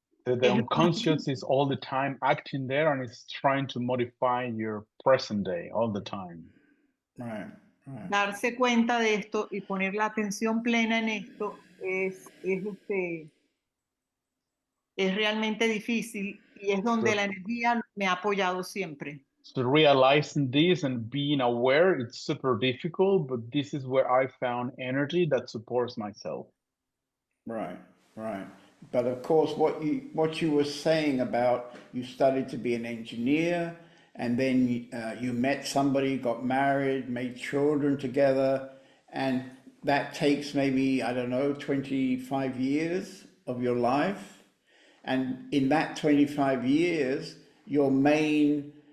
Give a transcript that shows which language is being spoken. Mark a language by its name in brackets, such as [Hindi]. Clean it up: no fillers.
[English] The unconscious is all the time acting there and it's trying to modify your present day all the time. Right. [Spanish] Darse cuenta de esto y poner la atención plena en esto es realmente difícil y es donde la energía me ha apoyado siempre. [English] So realizing this and being aware, it's super difficult, but this is where I found energy that supports myself. Right. But of course, what you were saying about you studied to be an engineer, and then you met somebody, got married, made children together, and that takes maybe, I don't know, 25 years of your life. And in that 25 years, your main